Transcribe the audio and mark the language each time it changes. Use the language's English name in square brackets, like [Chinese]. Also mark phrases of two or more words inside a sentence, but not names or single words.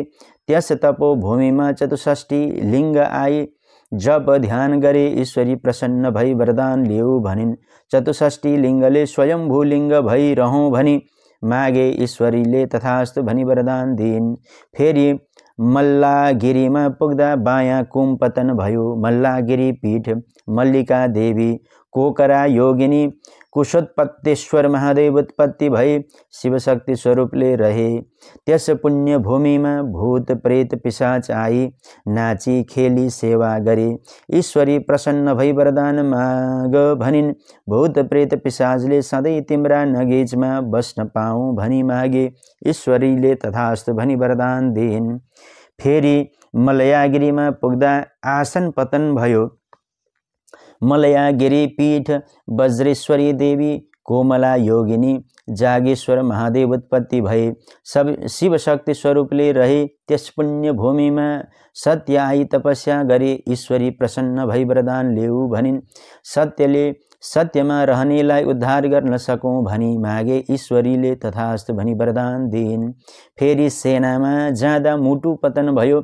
[Nepali] त्यस तपोभूमिमा 64 लिङ्ग आई जप ध्यान गरे। ईश्वरी प्रसन्न भई वरदान ल्याऊ भनिन्। 64 लिङ्गले स्वयम्भू लिङ्ग भई रहौँ भनी मागे ईश्वरीले तथास्तु भनी वरदान दिइन्। फेरि मल्लागिरीमा पुग्दा बायाँ कुम पतन भयो। मल्लागिरी पीठ मल्लिका देवी कोकरा योगिनी कुशोत्पत्तेश्वर महादेव उत्पत्ति भई शिवशक्ति स्वरूपले रहे। त्यस पुण्य भूमिमा भूत प्रेत पिशाच आई नाची खेली सेवा गरे। ईश्वरी प्रसन्न भई वरदान माग भनिन्। भूत प्रेत पिशाचले सधैँ तिम्रा नगेजमा बस्न पाऊँ भनी मागे। ईश्वरीले तथास्तु भनी वरदान दिइन्। फेरि मलयागिरीमा पुग्दा आसन पतन भयो। मलयागिरी पीठ वज्रेश्वरी देवी कोमला योगिनी जागेश्वर महादेव उत्पत्ति भए शिवशक्ति स्वरूपले रहे। त्यस पुण्य भूमिमा सत्य आई तपस्या गरे। ईश्वरी प्रसन्न भई वरदान ल्याऊ भनिन्। सत्यले सत्यमा रहनेलाई उद्धार गर्न सकौँ भनी मागे। ईश्वरीले तथास्तु भनी वरदान दिइन्। फेरि सेनामा जाँदा मुटु पतन भयो।